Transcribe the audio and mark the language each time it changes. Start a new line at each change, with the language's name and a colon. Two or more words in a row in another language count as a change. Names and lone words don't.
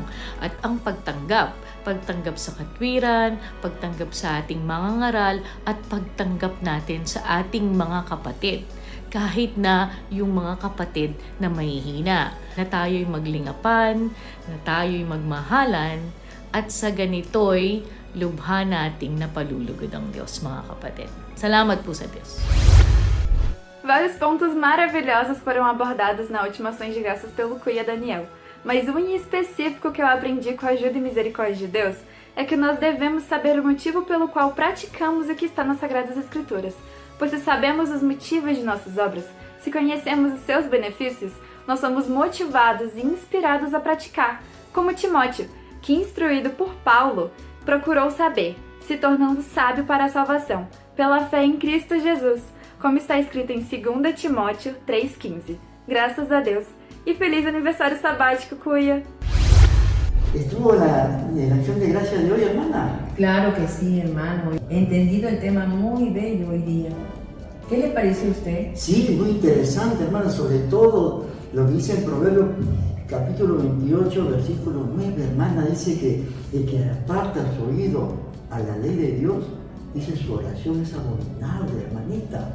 Filipino: At ang pagtanggap sa katwiran, pagtanggap sa ating mga ngaral, at pagtanggap natin sa ating mga kapatid. Kahit na yung mga kapatid na mahihina, na tayo'y maglingapan, na tayo'y magmahalan, at sa ganito'y lubha nating napalulugod ang Diyos, mga kapatid. Salamat po sa Diyos.
Portuguese: Vários pontos maravilhosos foram abordados na última Ações de Graças pelo Cuia Daniel, mas um em específico que eu aprendi com a ajuda e misericórdia de Deus é que nós devemos saber o motivo pelo qual praticamos o que está nas Sagradas Escrituras, pois se sabemos os motivos de nossas obras, se conhecemos os seus benefícios, nós somos motivados e inspirados a praticar, como Timóteo, que instruído por Paulo, procurou saber, se tornando sábio para a salvação, pela fé em Cristo Jesus, como está escrito em 2 Timóteo 3,15. Graças a Deus. E feliz aniversário sabático, Cuya.
Spanish: ¿Estuvo en la acción de gracias de hoy, hermana? Claro que sí, hermano. He entendido el tema muy bello hoy día. ¿Qué le pareció a usted? Sí, muy interesante, hermana, sobre todo lo que dice en Proverbios capítulo 28, versículo 9, hermana, dice que el que aparta su oído a la ley de Dios, dice su oración es abominable, hermanita.